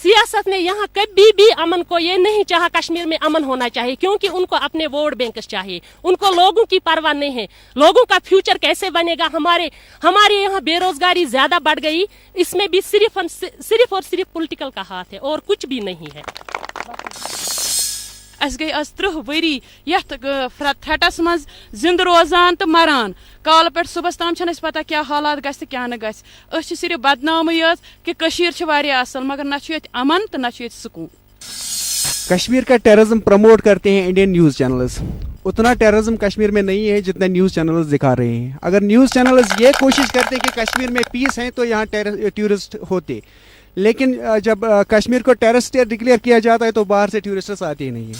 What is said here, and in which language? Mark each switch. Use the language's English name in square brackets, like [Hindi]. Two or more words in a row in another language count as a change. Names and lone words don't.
[Hindi] सियासत ने यहाँ कभी भी अमन को ये नहीं चाहा कश्मीर में अमन होना चाहिए, क्योंकि उनको अपने वोट बैंक चाहिए, उनको लोगों की परवाह नहीं है। लोगों का फ्यूचर कैसे बनेगा? हमारे यहाँ बेरोजगारी ज्यादा बढ़ गई, इसमें भी सिर्फ और सिर्फ पॉलिटिकल का हाथ है और कुछ भी नहीं है। [Kashmiri] अस गई 30 वरी यथ थ्रेटस मज जिंद रोजान तो मरान, काल पे सुबह ताम छन पता क्या हालात गस क्या न गस। अस सिर्फ बदनामी कि कशीर छ वारिया असल, मगर न छ अमन तो न छ सुकून। [Hindi] कश्मीर का टेररिज्म प्रमोट करते हैं [English] Indian news channels, [Hindi] उतना टेररिज्म कश्मीर में नहीं है जितना [English] news channels [Hindi] दिखा रहे हैं। अगर [English] news channels [Hindi] ये कोशिश करते कि कश्मीर में पीस है तो यहाँ टूरिस्ट होते, लेकिन जब कश्मीर को [English] terrorist state declare [Hindi] किया जाता है तो बाहर से टूरिस्ट्स आते ही नहीं है।